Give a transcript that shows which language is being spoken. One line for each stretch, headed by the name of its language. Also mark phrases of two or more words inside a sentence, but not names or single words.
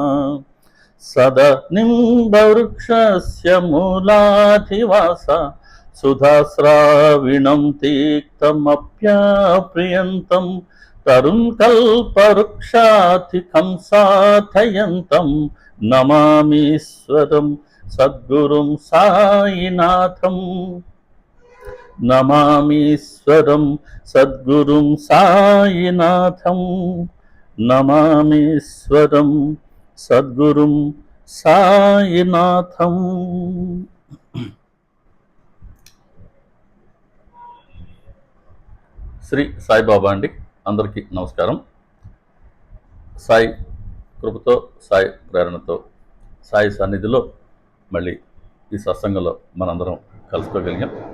Sanskrit: सदनिम्बवृक्षस्य मूलाधिवास सुधास्राविणं तीक्तमप्याप्रियन्तं तरुणकल्पवृक्षाधिकं साधयन्तं नमामीश्वरं सद्गुरुं साईनाथं। नमामीश्वरं सद्गुरुं साईनाथं। नमामीश्वरं సద్గురుం సాయినాథం।
Telugu: శ్రీ సాయిబాబా అండి, అందరికీ నమస్కారం. సాయి కృపతో, సాయి ప్రేరణతో, సాయి సన్నిధిలో మళ్ళీ ఈ సత్సంగంలో మనందరం కలుసుకోగలిగాం.